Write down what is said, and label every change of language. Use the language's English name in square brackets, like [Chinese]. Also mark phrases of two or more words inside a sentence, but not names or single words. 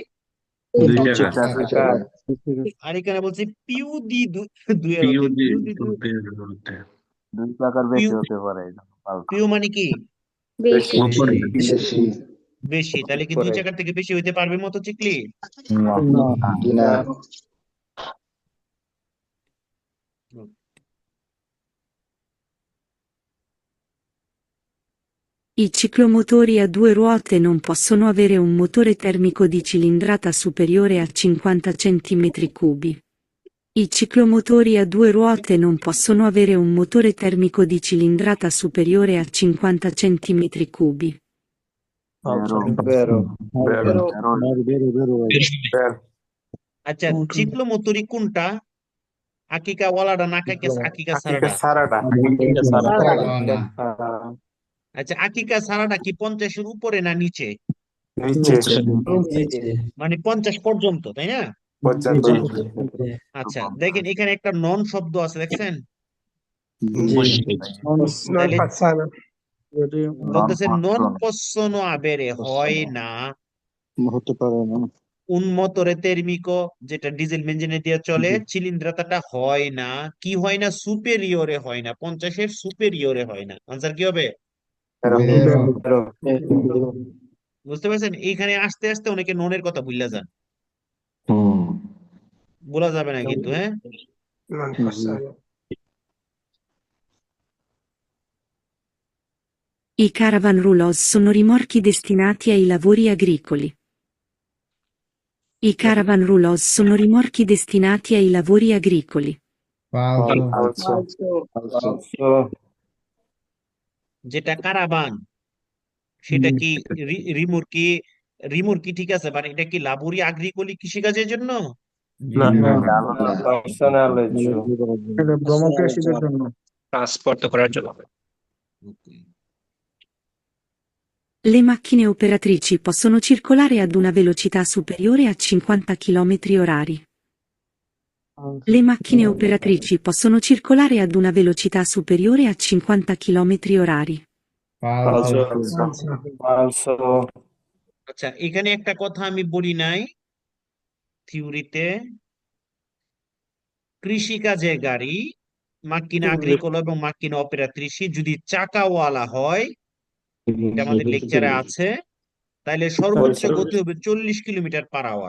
[Bangla] চাকা। আর এখানে বলছে [Italian] più di due [Bangla] হতে, [Italian] più di [Bangla] দুই চাকার বেশি হতে পারে। পিউ মানে কি? বেশি। বেশি, তাহলে কি দুই চাকার থেকে বেশি হইতে পারবে মোটরসাইকেল? [Italian] I ciclomotori a due ruote non possono avere un motore termico di cilindrata superiore a 50 cm3. I ciclomotori a due ruote non possono avere un motore termico di cilindrata superiore a 50 cm3. Vero. [Bangla] আচ্ছা, [Italian] ciclomotori [Bangla] কোনটা? আকিকা ওয়ালাডা না আকিকা সারাডা? সারাটা। আচ্ছা, আকিকা সারাডা কি 50-এর উপরে না নিচে? মানে 50 পর্যন্ত, তাই না? আচ্ছা, দেখেন এখানে একটা নন শব্দ আছে, দেখছেন? বলতেছে [Italian] non possono avere [Bangla] হয় না, হতে পারে না। [Italian] un motore termico [Bangla] যেটা ডিজেল ইঞ্জিনে দিয়ে চলে, চিলিন্দ্রাতাটা হয় না, কি হয় না? সুপেরিয়রে হয় না, 50-এর সুপেরিয়রে হয় না। আনসার কি হবে? বুঝতে পারছেন? এইখানে আস্তে আস্তে অনেকে ননের কথা ভুলে যান, বলা যাবে না কিন্তু, হ্যাঁ? [Italian] I caravan roulotte sono rimorchi destinati ai lavori agricoli. I caravan roulotte sono rimorchi destinati ai lavori agricoli. [Bangla] যেটা কারাবান সেটা কি রিমুরকি ঠিক আছে, বাট এটা কি [Italian] lavori agricoli [Bangla] কৃষিকাজের জন্য? ট্রান্সপোর্ট করার জন্য। [Italian] Le macchine operatrici possono circolare ad una velocità superiore a 50 km/h. Le macchine operatrici possono circolare ad una velocità superiore a 50 km/h. [Bangla] আচ্ছা, এখানে একটা কথা আমি বলি নাই থিওরিতে, কৃষিকাজে গাড়ি [Italian] macchina agricola [Bangla] এবং [Italian] macchine operatrici [Bangla] যদি চাকাওয়ালা হয়, এটা আমাদের লেকচারে আছে, তাহলে সর্বোচ্চ গতি হবে 40 [English] kilometer/hour.